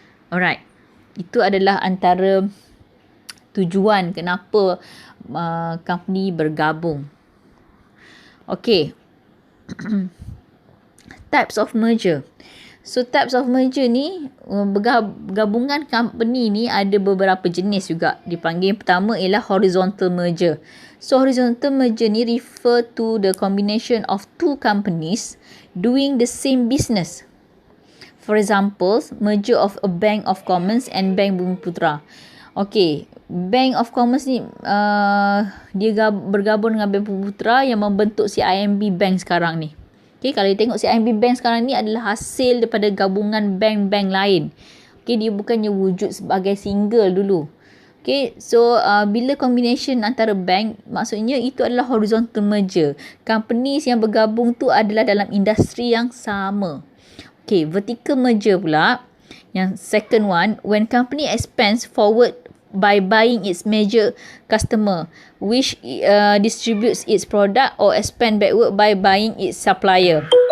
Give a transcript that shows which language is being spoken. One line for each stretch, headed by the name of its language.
Malay: Alright, itu adalah antara tujuan kenapa company bergabung.
English: Okay, types of merger. So types of merger
Malay: ni, gabungan company ni ada beberapa jenis juga dipanggil. Yang pertama ialah horizontal merger.
English: So horizontal merger ni refer to the combination of two companies doing the same business. For example, merger of a Bank of Commerce and Bank Bumiputera.
Malay: Okay, Bank of Commerce ni dia bergabung dengan Bank Bumiputera yang membentuk CIMB Bank sekarang ni. Okay, kalau you tengok CIMB Bank sekarang ni adalah hasil daripada gabungan bank-bank lain. Okay, dia bukannya wujud sebagai single dulu. Okay, so bila combination antara bank, maksudnya itu adalah horizontal merger. Companies yang bergabung tu adalah dalam industri yang sama.
English: Okay, vertical merger
Malay: pula, yang
English: second one, when company expands forward by buying its major customer, which distributes its product, or expand backward by buying its supplier.